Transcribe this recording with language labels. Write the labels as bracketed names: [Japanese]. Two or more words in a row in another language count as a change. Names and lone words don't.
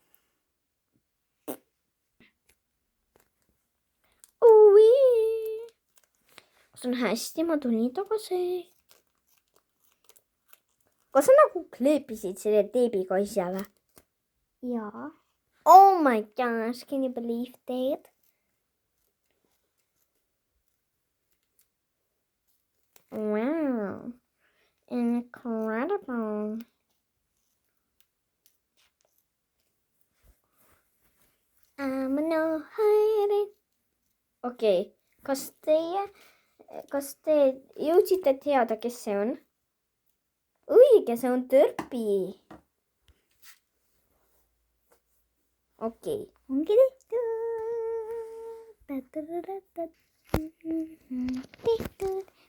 [Estonian] See on hästi, ma tulin tagasi. Kas sa nagu kleepisid selle teebiga ise või? Jaa. [English] Oh my gosh, can you believe that? Wow, incredible. I'm no hiding. [Estonian] Okei, kas te jõudsite teada, kes see on? Õige, see on Törpi. Okei. Ongi tehtud.